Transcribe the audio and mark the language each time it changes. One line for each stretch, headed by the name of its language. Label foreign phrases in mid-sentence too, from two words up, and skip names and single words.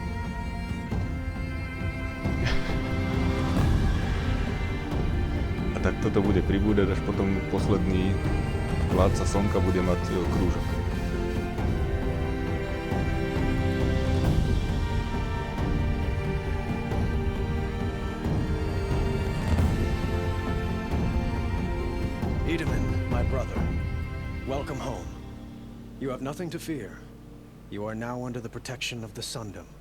Slovak: A takto to bude pribúdať, až potom posledný vládca slnka bude mať krúžok.
English: My brother, welcome home. You have nothing to fear. You are now under the protection of the Sundom.